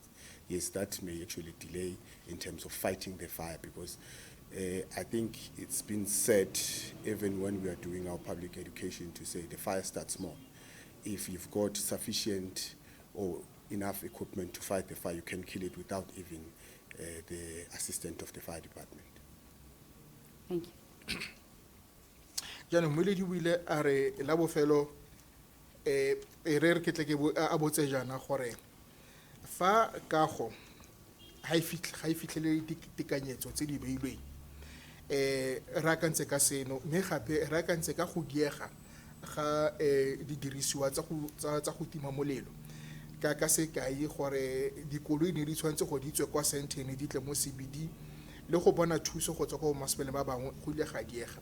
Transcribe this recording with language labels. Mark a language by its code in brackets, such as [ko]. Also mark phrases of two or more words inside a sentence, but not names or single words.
[en] Yes, that may actually delay in terms of fighting the fire, because I think it's been said, even when we are doing our public education, to say the fire starts small. If you've got sufficient or enough equipment to fight the fire, you can kill it without even the assistant of the fire department. Thank you. [tn] Jaanong Moledi o ile a re la bofelo re ke tle ke a botse jana gore fa kago ga e fitlhele ditekanyetso tse di beilweng re akantse ka seno, mme gape re akantse ka go diega ga didirisiwa tsa go tima molelo ka sekai gore dikoloi ne di tshwanetse go di tswe kwa Sandton di tle mo CBD le go bona thuso go tswa go masepala ba bangwe go ile ga diega.